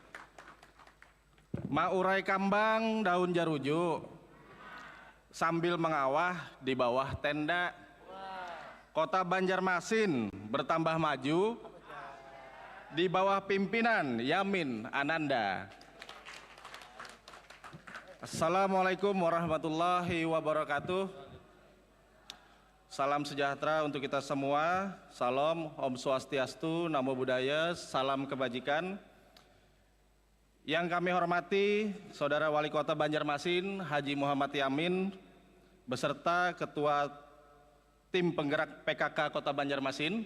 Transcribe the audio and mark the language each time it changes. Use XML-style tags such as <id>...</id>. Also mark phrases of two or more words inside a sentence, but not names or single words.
<id>Maurai Kambang, Daun Jarujuk, sambil mengawah di bawah tenda. Kota Banjarmasin bertambah maju di bawah pimpinan Yamin Ananda.</id> <ar>السلام عليكم ورحمة الله وبركاته.</ar> <id>Salam sejahtera untuk kita semua. Salam, Om Swastiastu, Namo Buddhaya, salam kebajikan. Yang kami hormati Saudara Wali Kota Banjarmasin Haji Muhammad Yamin beserta Ketua Tim Penggerak PKK Kota Banjarmasin.</id>